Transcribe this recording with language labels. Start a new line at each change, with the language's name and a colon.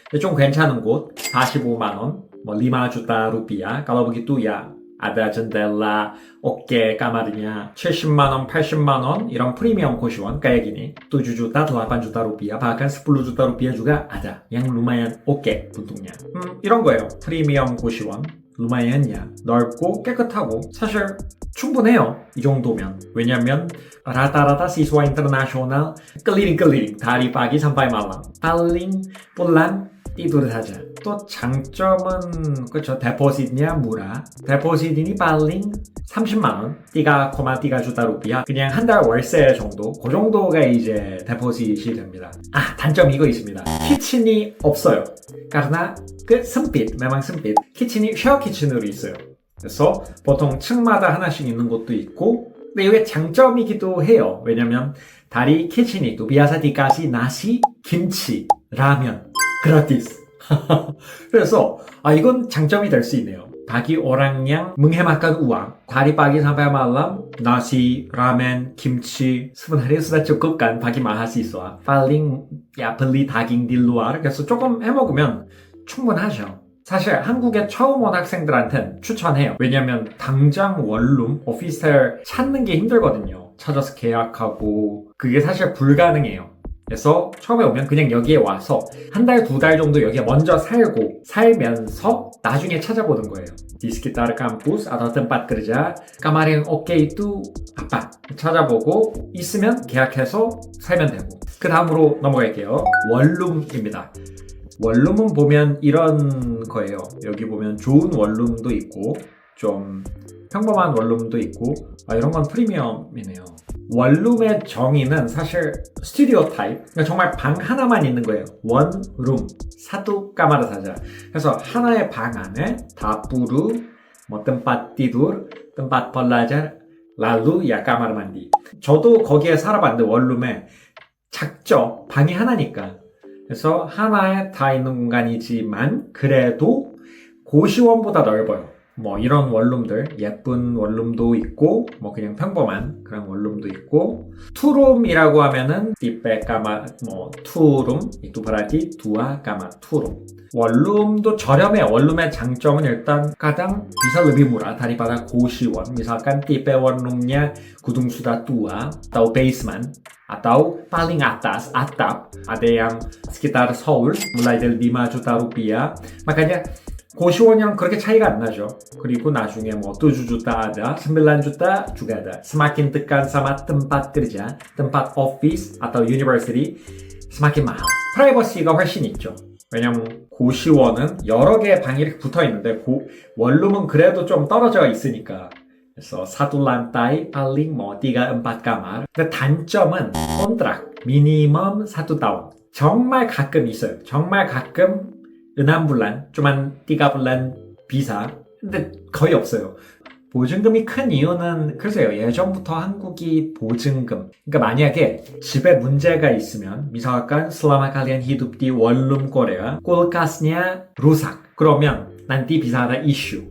Korean: 좀 괜찮은 곳 45만 원,
Indonesian: 5 juta rupiah. Kalau begitu ya ada jendela, oke kamarnya
Korean: 70만 원, 80만 원 이런 프리미엄 고시원
Indonesian: kayak gini 7 juta, 8 juta rupiah bahkan 10 juta rupiah juga ada yang lumayan oke bentuknya.
Korean: 이런 거예요. 프리미엄 고시원
Indonesian: lumayannya
Korean: 넓고 깨끗하고 사실 충분해요. 이 정도면. 왜냐면
Indonesian: rata-rata siswa internasional keliling-keliling dari pagi sampai malam. paling pulang tidur saja.
Korean: 또 장점은 그렇죠. 데포시트냐
Indonesian: murah. 데포시트 ini paling 30만 원, 3,3 juta rupiah.
Korean: 그냥 한 달 월세 정도. 그 정도가 이제 데포시트이 됩니다. 단점 이거 있습니다. 키친이 없어요.
Indonesian: karena sempit, memang sempit.
Korean: 키친이 쉐어 키친으로 있어요. 그래서 보통 층마다 하나씩 있는 곳도 있고 근데 이게 장점이기도 해요. 왜냐면 다리 키친이 있고
Indonesian: biasa dikasih nasi,
Korean: 김치, 라면
Indonesian: gratis.
Korean: 그래서 이건 장점이 될 수 있네요.
Indonesian: pagi orang yang menghematkan uang. Dari pagi sampai malam, nasi, ramen, kimchi. Sebenarnya sudah cukup kan bagi mahasiswa. Paling ya beli daging di luar.
Korean: 그래서 조금 해먹으면 충분하죠. 사실 한국에 처음 온 학생들한텐 추천해요. 왜냐면 당장 원룸, 오피스텔 찾는 게 힘들거든요. 찾아서 계약하고 그게 사실 불가능해요. 그래서 처음에 오면 그냥 여기에 와서 한 달, 두 달 정도 여기에 먼저 살면서 나중에 찾아보는 거예요.
Indonesian: Di sekitar kampus atau tempat kerja, kamar yang oke itu apa?
Korean: 찾아보고 있으면 계약해서 살면 되고. 그 다음으로 넘어갈게요. 원룸입니다. 원룸은 보면 이런 거예요. 여기 보면 좋은 원룸도 있고 좀 평범한 원룸도 있고 이런 건 프리미엄이네요. 원룸의 정의는 사실 스튜디오 타입, 그러니까 정말 방 하나만 있는 거예요. 원룸,
Indonesian: satu kamar saja.
Korean: 그래서 하나의 방 안에 dapur, 뭐
Indonesian: tempat tidur, tempat belajar, lalu ya kamar mandi.
Korean: 저도 거기에 살아봤는데 원룸에 작죠. 방이 하나니까. 그래서 하나에 다 있는 공간이지만 그래도 고시원보다 넓어요. 뭐 이런 원룸들, 예쁜 원룸도 있고 뭐 그냥 평범한 그런 원룸도 있고 투룸이라고 하면은
Indonesian: tipe kamar,
Korean: 뭐 투룸,
Indonesian: itu berarti dua kamar,
Korean: 투룸. 원룸도 저렴해요. 원룸의 장점은 일단
Indonesian: kadang bisa lebih murah daripada 고시원. Misalkan tipe 원룸nya gedung sudah tua atau basement atau paling atas atap ada yang sekitar Seoul mulai dari 5 juta rupiah. Makanya
Korean: 고시원이랑 그렇게 차이가 안 나죠. 그리고 나중에 뭐
Indonesian: 7 juta ada, 9 juta juga ada. Semakin dekat sama tempat kerja, tempat office atau university semakin mahal.
Korean: 프라이버시가 훨씬 있죠. 왜냐면 고시원은 여러 개의 방이 이렇게 붙어 있는데 원룸은 그래도 좀 떨어져 있으니까. 그래서
Indonesian: satu lantai paling 뭐 3, 4 kamar. 근데 단점은 kontrak minimum 1 tahun.
Korean: 정말 가끔 있어요. 정말 가끔
Indonesian: 6 bulan, cuman 3 bulan bisa.
Korean: 근데 거의 없어요. 보증금이 큰 이유는 글쎄요. 예전부터 한국이 보증금. 그러니까 만약에 집에 문제가 있으면
Indonesian: misalkan selama kalian hidup di 원룸 Korea, kulkasnya rusak. 그러면 nanti bisa ada issue.